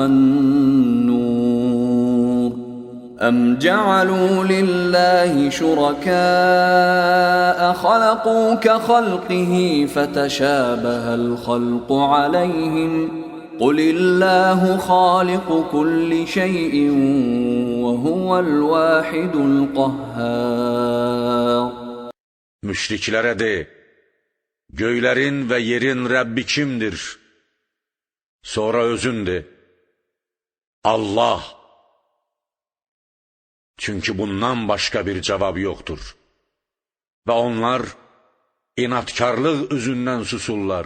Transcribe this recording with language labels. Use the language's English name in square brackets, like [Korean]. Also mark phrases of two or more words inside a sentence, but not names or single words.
[Arabic] وَالنُّورُ أَمْ جَعَلُوا لِلَّهِ شُرَكَاءَ خَلَقُوا كَخَلْقِهِ فَتَشَابَهَ الْخَلْقُ عَلَيْهِمْ قُلِ اللَّهُ خَالِقُ كُلِّ شَيْءٍ وَهُوَ الْوَاحِدُ الْقَهَّارُ. [Azerbaijani] Müşriklərə de, göylərin və yerin Rəbbi kimdir? Sonra özün de, Allah. Çünki bundan başqa bir cavab yoxdur. Və onlar inatkarlıq üzündən susurlar.